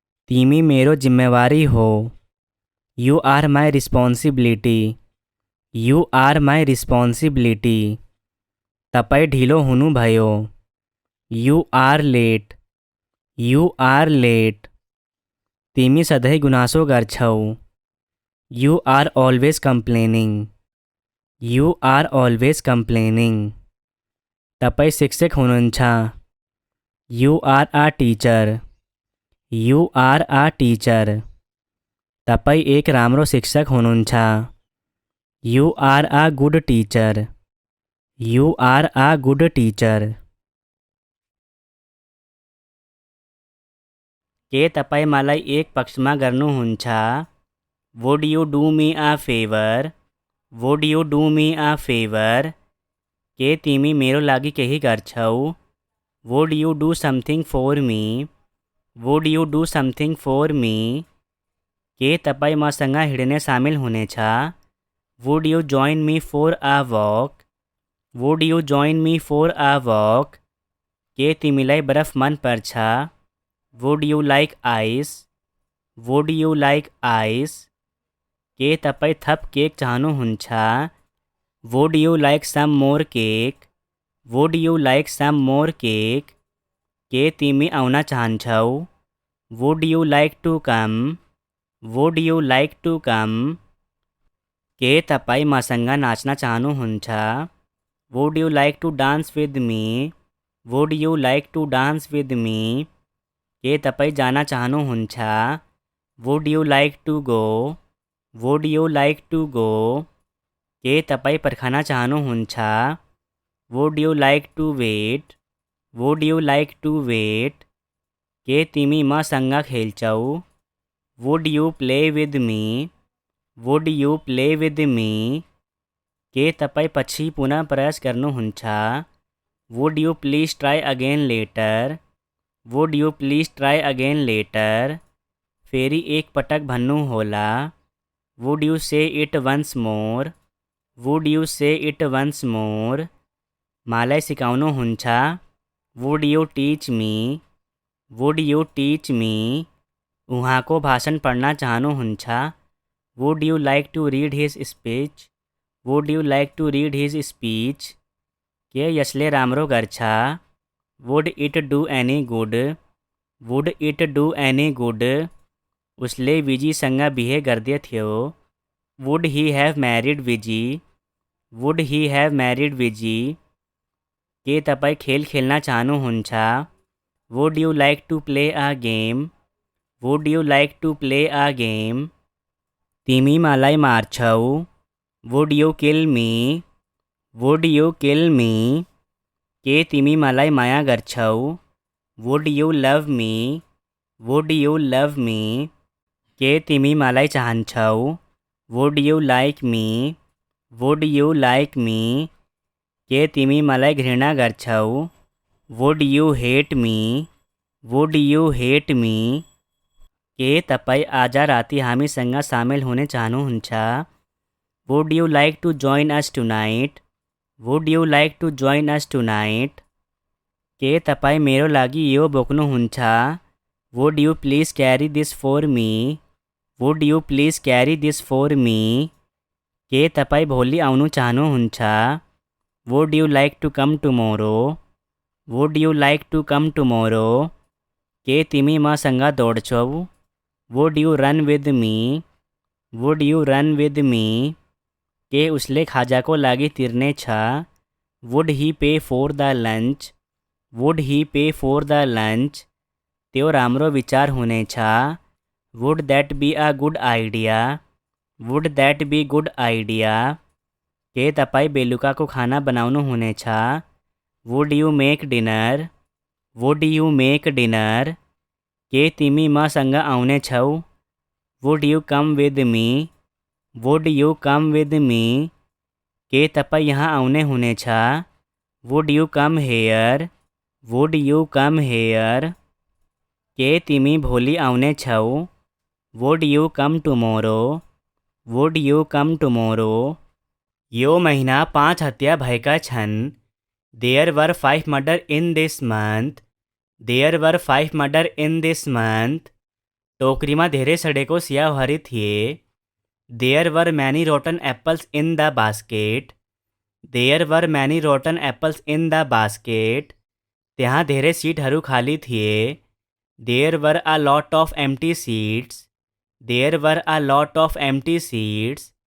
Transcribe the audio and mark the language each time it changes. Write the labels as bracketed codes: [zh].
[ne] तिमी मेरो जिम्मेवारी हो। [en] You are my responsibility. You are my responsibility. [ne] तपाईँ ढिलो हुनुभयो। [en] You are late. You are late. [ne] तिमी सधैँ गुनासो गर्छौ। [en] You are always complaining. You are always complaining. [ne] तपाईँ शिक्षक हुनुहुन्छ। [en] You are a teacher. You are a teacher. [ne] तपाईँ एक राम्रो शिक्षक हुनुहुन्छ। [en] You are a good teacher. You are a good teacher. [ne] के तपाईँ मलाई एक पक्षमा गर्नुहुन्छ? [en] Would you do me a favor? Would you do me a favor? [ne] के तिमी मेरो लागि केही गर्छौ? [en] Would you do something for me? Would you do something for me? [ne] के तपाईँ मसँग हिँड्ने सामेल हुनेछ? [en] Would you join me for a walk? Would you join me for a walk? [ne] के तिमीलाई बरफ मन पर्छ? [en] Would you like ice? Would you like ice? [ne] के तपाईँ थप केक चाहनुहुन्छ? [en] Would you like some more cake? Would you like some more cake? [ne] के तिमी आउन चाहन्छौ? [en] Would you like to come? Would you like to come? [ne] के तपाईँ मसँग नाच्न चाहनुहुन्छ? [en] Would you like to dance with me? Would you like to dance with me? [ne] के तपाईँ जान चाहनुहुन्छ? [en] Would you like to go? Would you like to go? [ne] के तपाईँ पर्खन चाहनुहुन्छ? [en] Would you like to wait? Would you like to wait? [ne] के तिमी मसँग खेल्छौ? [en] Would you play with me? Would you play with me? [ne] के तपाईँ पछि पुनः प्रयास गर्नुहुन्छ? [en] Would you please try again later? Would you please try again later? [ne] फेरि एक पटक भन्नु होला। [en] Would you say it once more? Would you say it once more? [ne] मलाई सिकाउनुहुन्छ? [en] Would you teach me? Would you teach me? [ne] उहाँको भाषण पढ्न चाहनुहुन्छ? [en] Would you like to read his speech? Would you like to read his speech? [ne] के यसले राम्रो गर्छ? [en] Would it do any good? Would it do any good? [ne] उसले विजीसँग बिहे गर्दै थियो। [en] Would he have married Viji? Would he have married Viji? [ne] के तपाईँ खेल खेल्न चाहनुहुन्छ? [en] Would you like to play a game? Would you like to play a game? [ne] तिमी मलाई मार्छौ? [en] Would you kill me? Would you kill me? [ne] के तिमी मलाई माया गर्छौ? [en] Would you love me? Would you love me? [ne] के तिमी मलाई चाहन्छौ? [en] Would you like me? Would you like me? [ne] के तिमी मलाई घृणा गर्छौ? [en] Would you hate me? Would you hate me? [ne] के तपाईँ आज राति हामीसँग सामेल हुने चाहनुहुन्छ? [en] Would you like to join us tonight? Would you like to join us tonight? [ne] के तपाईँ मेरो लागि यो बोक्नुहुन्छ? [en] Would you please carry this for me? Would you please carry this for me? [ne] के तपाईँ भोलि आउनु चाहनुहुन्छ? [en] Would you like to come tomorrow? Would you like to come tomorrow? [ne] के तिमी मसँग दौड्छौ? [en] Would you run with me? Would you run with me? [ne] के उसले खाजाको लागि तिर्ने छ? [en] Would he pay for the lunch? Would he pay for the lunch? [ne] त्यो राम्रो विचार हुनेछ। [en] Would that be a good idea? Would that be good idea? [ne] के तपाईँ बेलुकाको खाना बनाउनु हुनेछ? [en] Would you make dinner? Would you make dinner? [ne] के तिमी मसँग आउने छौ? [en] Would you come with me? Would you come with me? [ne] के तपाईँ यहाँ आउने हुनेछ? [en] Would you come here? Would you come here? [ne] के तिमी भोलि आउने छौ? [en] Would you come tomorrow? Would you come tomorrow? [ne] यो महिना 5 हत्या भएका छन्। [en] There were 5 murder in this month. There were 5 murder in this month. [ne] टोकरीमा धेरै सडेको स्याउहरू थिए। [en] There were many rotten apples in the basket. There were many rotten apples in the basket. [ne] त्यहाँ धेरै सिटहरू खाली थिए। [en] There were a lot of empty seats. There were a lot of empty seats.